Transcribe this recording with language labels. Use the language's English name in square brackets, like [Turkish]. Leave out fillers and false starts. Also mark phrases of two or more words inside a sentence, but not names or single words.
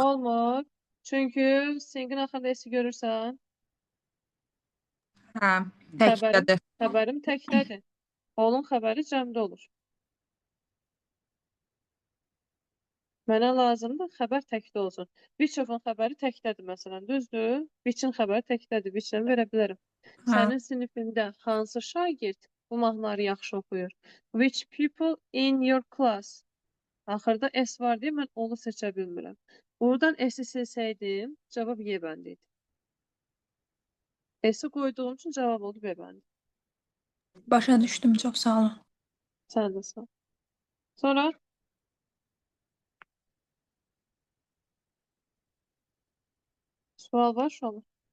[Azerbaijani] olmur? Çünki singin axırında esi görürsən, Hə, xəbərim, təkdədir. xəbərim təkdədir. Olun xəbəri cəmdə olur. Mənə lazımdır xəbər təkdə olsun. [English] Which of- [Azerbaijani] un xəbəri təkdədir məsələn, düzdür? Which-in xəbəri təkdədir, which-dən verə bilərəm. Hə. Sənin sinifində hansı şagird bu mahnıları yaxşı oxuyur? [English] Which people in your class? [Azerbaijani] Axırda S var deyə mən onu seçə bilmirəm. Buradan S-i silsəydim, cavab Y bəndi idi. S-i qoyduğum üçün cavab oldu B bəndi. Başa düşdüm, çox sağ olun. Sən də sağ ol. Sonra sual var [Turkish] şu an.